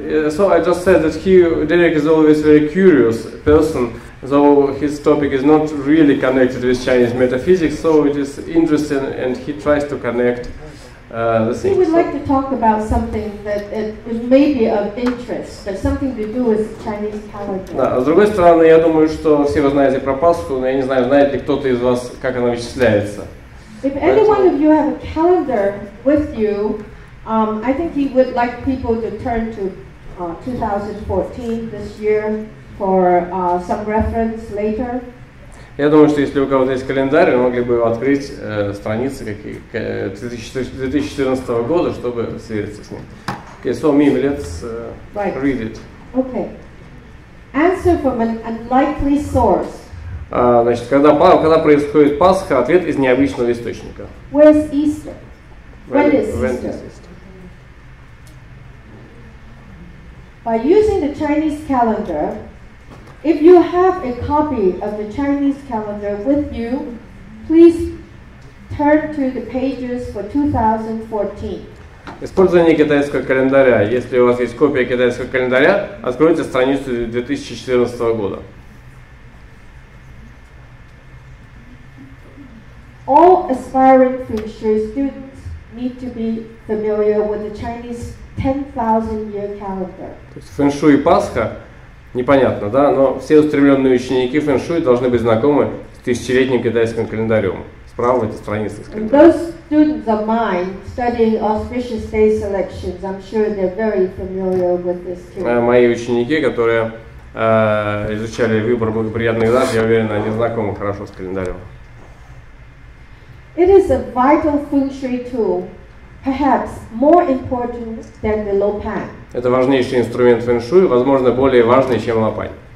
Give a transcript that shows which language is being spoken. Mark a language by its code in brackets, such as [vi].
[en] So I just said that Derek is always a very curious person, though his topic is not really connected with Chinese metaphysics, so it is interesting and he tries to connect the things. He would like to talk about something that is maybe of interest, but something to do with Chinese calendar. [ru] Да, с другой стороны, я думаю, что все вы знаете про Пасху, но я не знаю, знает ли кто-то из вас, как она вычисляется. [en] If any one of you have a calendar with you, I think he would like people to turn to 2014 this year for some reference later. [ru] Я думаю, что если у кого-то есть календарь, вы могли бы открыть страницы 2014 года, чтобы свериться с ним. [en] Okay, so Mimi, let's read it. Okay. Answer from an unlikely source. [ru] Значит, когда происходит Пасха, ответ из необычного источника. [en] Where's Easter? When is Easter? By using the Chinese calendar, if you have a copy of the Chinese calendar with you, please turn to the pages for 2014. [ru] Использование китайского календаря. Если у вас есть копия китайского календаря, откройте страницу 2014 года. [en] All aspiring feng-shui students need to be familiar with the Chinese 10,000-year calendar. [ru] То есть фэн-шуй и Пасха непонятно, да, но все устремленные ученики фэн-шуй должны быть знакомы с тысячелетним китайским календарем. Справа в этой странице. [en] And those students of mine studying auspicious day selections, I'm sure they're very familiar with this too. [ru] Мои ученики, которые изучали выбор благоприятных дат, я уверен, они знакомы хорошо с календарем. [en] It is a vital feng-shui tool, perhaps more important than the lopan. [ru] Это важнейший инструмент фэн-шуй, возможно, более важный, чем лопань.